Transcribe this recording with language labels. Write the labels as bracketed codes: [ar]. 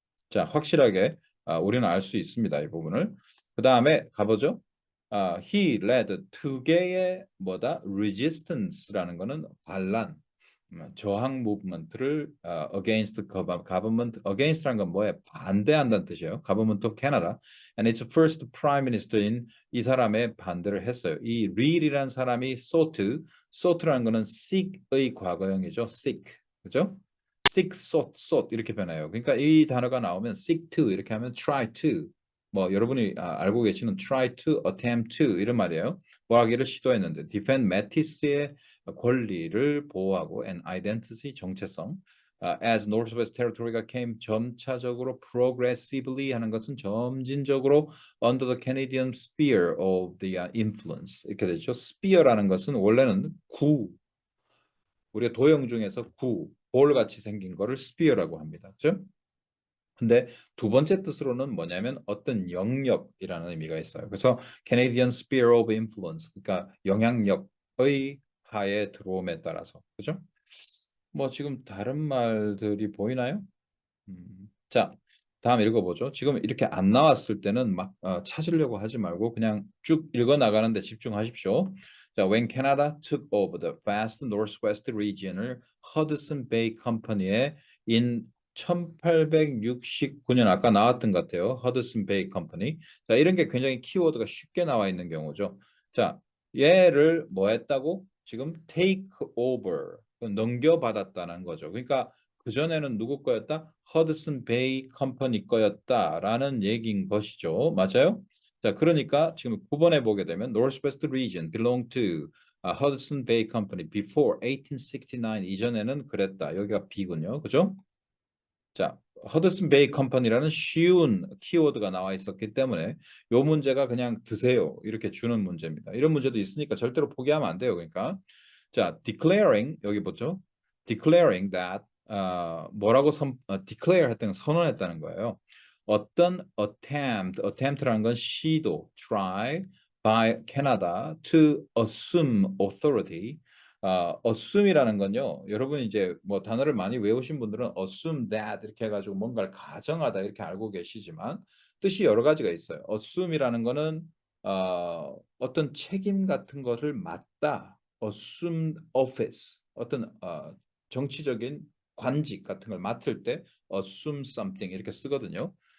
[ko] 자, 확실하게 우리는 알 수 있습니다. 이 부분을. 그 다음에 가보죠. [en] he led [ko] 두 개의 뭐다? resistance라는 거는 반란, 저항 무브먼트를 against government, against라는 건 뭐에 반대한다는 뜻이에요. [en] government of Canada and its first prime minister인 [ko] 이 사람의 반대를 했어요. 이 reel이라는 사람이 sought라는 거는 seek의 과거형이죠. seek, 그죠? seek, sought 이렇게 변해요. 그러니까 이 단어가 나오면 seek to 이렇게 하면 try to 뭐 여러분이 알고 계시는 try to, attempt to 이런 말이에요. [en] 뭐 하기를 시도했는데 defend Mattis의 권리를 보호하고 and identity 정체성 as Northwest Territory가 came [ko] 점차적으로 [en] progressively [ko] 하는 것은 점진적으로 [en] under the Canadian sphere of the influence 이렇게 되죠. [ko] sphere라는 것은 원래는 우리가 도형 중에서 볼같이 생긴 거를 sphere라고 합니다. 그렇죠? 근데 두 번째 뜻으로는 뭐냐면 어떤 영역이라는 의미가 있어요. 그래서 Canadian Sphere of Influence, 그러니까 영향력의 하에 들어옴에 따라서, 그죠? 뭐 지금 다른 말들이 보이나요? 자, 다음 읽어보죠. 지금 이렇게 안 나왔을 때는 막 찾으려고 하지 말고 그냥 쭉 읽어 나가는데 집중하십시오. [en] 자, when Canada took over the vast northwest region을 Hudson Bay Company의 in 1869년 [ko] 아까 나왔던 것 같아요. [en] Hudson Bay Company. [ko] 자, 이런 게 굉장히 키워드가 쉽게 나와 있는 경우죠. 자, 얘를 뭐 했다고? 지금 take over, 넘겨받았다는 거죠. 그러니까 그전에는 누구 거였다? 허드슨 베이 컴퍼니 거였다라는 얘기인 것이죠. 맞아요? 자, 그러니까 지금 9번에 보게 되면 [en] Northwest Region belonged to Hudson Bay Company before 1869 [ko] 이전에는 그랬다. 여기가 B군요. 그죠? 자, 허드슨 베이 컴퍼니라는 쉬운 키워드가 나와 있었기 때문에 이 문제가 그냥 드세요. 이렇게 주는 문제입니다. 이런 문제도 있으니까 절대로 포기하면 안 돼요. 그러니까 자, declaring 여기 보죠. declaring that 뭐라고 declare 했다는 건 선언했다는 거예요. [en] 어떤 attempt라는 건 시도, try by Canada to assume authority. [ko] assume이라는 건요. 여러분 이제 뭐 단어를 많이 외우신 분들은 assume that 이렇게 해가지고 뭔가를 가정하다 이렇게 알고 계시지만 뜻이 여러 가지가 있어요. assume이라는 거는 어떤 책임 같은 것을 맡다. assume office 어떤 정치적인 관직 같은 걸 맡을 때 assume something 이렇게 쓰거든요.